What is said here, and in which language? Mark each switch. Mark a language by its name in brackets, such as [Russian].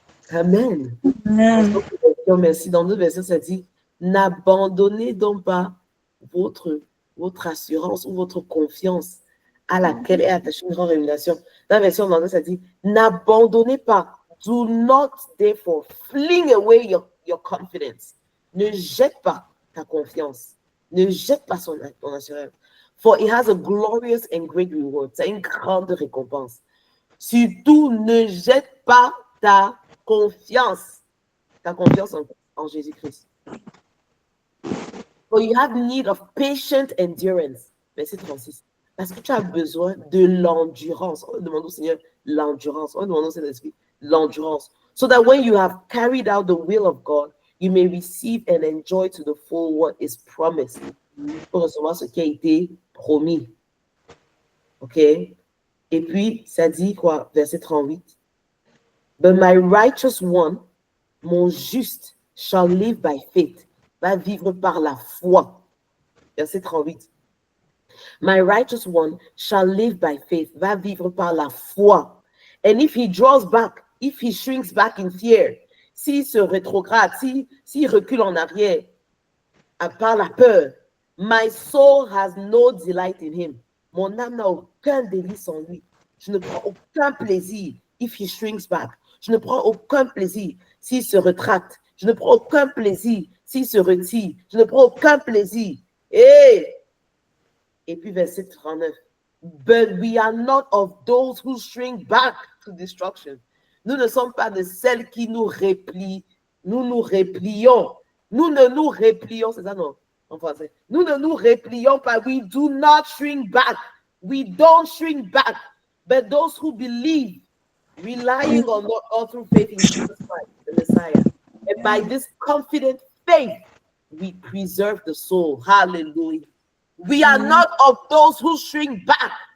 [French] Amen. Amen. Merci. Dans notre verset, ça dit, n'abandonnez donc pas votre assurance ou votre confiance à laquelle est attachée une grande rémunération. Dans la version anglaise, ça dit, n'abandonnez pas. [English] Do not therefore fling away your confidence. [French] Ne jette pas ta confiance. Ne jette pas ton assurance. [English] For it has a glorious and great reward. [French] C'est une grande récompense. Surtout, ne jette pas ta confiance en Jésus-Christ. [English] For you have need of patient endurance. [French] Verset 36. Parce que tu as besoin de l'endurance. On demande au Seigneur l'endurance. On demande au Saint-Esprit l'endurance. [English] So that when you have carried out the will of God, you may receive and enjoy to the full what is promised. [French] Pour recevoir ce qui a été promis. OK? Et puis, ça dit quoi? Verset 38. [English] But my righteous one, [French] mon juste, [English] shall live by faith, [French] va vivre par la foi. Verset 38. [English] My righteous one shall live by faith, [French] va vivre par la foi. [English] And if he draws back, if he shrinks back in fear, [French] s'il se rétrograde, s'il recule en arrière, par la peur, [English] my soul has no delight in him. [French] Mon âme n'a aucun délice en lui. Je ne prends aucun plaisir [English] if he shrinks back. [French] Je ne prends aucun plaisir s'il se retracte. Je ne prends aucun plaisir s'il se retire. Je ne prends aucun plaisir. Et puis verset 39. [English] But we are not of those who shrink back to destruction. [French] Nous ne sommes pas de celles qui nous replient. Nous nous replions. Nous ne nous replions, c'est ça non? En français. Nous ne nous replions pas. [English] We do not shrink back. We don't shrink back. But those who believe, relying on all through faith in Jesus Christ, the Messiah. And by this confident faith, we preserve the soul. Hallelujah. We are not of those who shrink back.